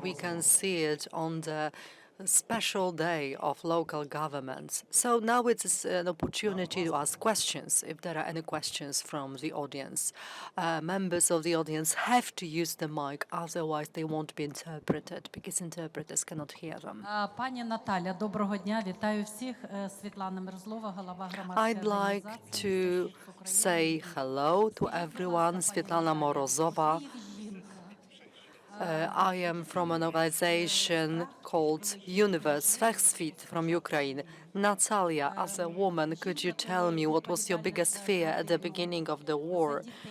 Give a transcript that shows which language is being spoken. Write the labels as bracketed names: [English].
[English] We can see it on the special day of local governments. So now it's an opportunity to ask questions, if there are any questions from the audience. Members of the audience have to use the mic, otherwise they won't be interpreted, because interpreters cannot hear them. [Ukrainian] Пані Наталя, доброго дня. Вітаю всіх. Світлана Мерзлова, голова громадської [English] I'd like to say hello to everyone. Svetlana Morozova. I am from an organization called Universe, Wszechswit, from Ukraine. Natalia, as a woman, could you tell me what was your biggest fear at the beginning of the war?